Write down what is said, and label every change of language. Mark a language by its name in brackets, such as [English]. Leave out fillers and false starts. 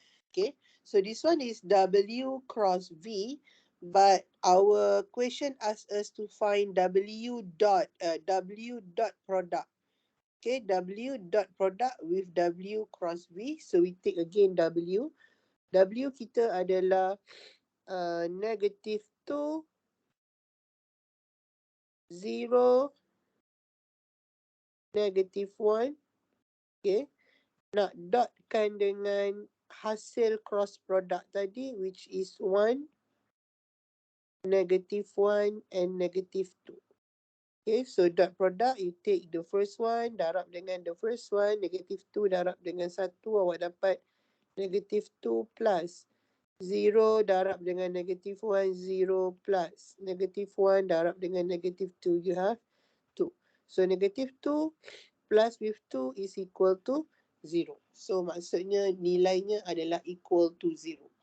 [English] Okay. So, this one is W cross V. But our question asks us to find W dot product. Okay, W dot product with W cross V. So, we take again W. [Malay] W kita adalah negative 2, 0, negative 1. Okay. Nak dotkan dengan hasil cross product tadi, [English] which is 1, negative 1 and negative 2. Okay, so dot product, you take the first one, [Malay] darab dengan [English] the first one, negative 2 darab dengan 1, [Malay] awak dapat [English] negative 2 plus 0 darab dengan negative 1, 0 plus negative 1 darab dengan negative 2, you have 2. So negative 2 plus with 2 is equal to 0. [Malay] So maksudnya nilainya adalah [English] equal to 0.